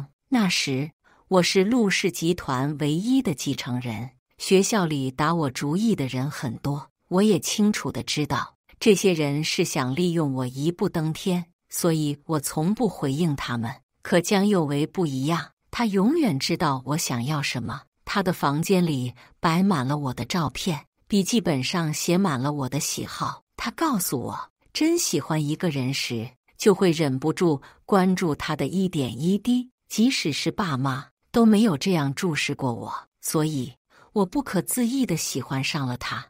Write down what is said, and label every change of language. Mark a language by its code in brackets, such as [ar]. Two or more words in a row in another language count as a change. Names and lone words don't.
[zh] 那時我是陸氏集團唯一的繼承人，學校裡打我主意的人很多，我也清楚地知道，這些人是想利用我一步登天，所以我從不回應他們。可江佑維不一樣，他永遠知道我想要什麼。他的房間裡擺滿了我的照片，筆記本上寫滿了我的喜好。他告訴我，真喜歡一個人時，就會忍不住關注他的一點一滴，即使是爸媽都沒有這樣注視過我，所以我不可自抑地喜歡上了他。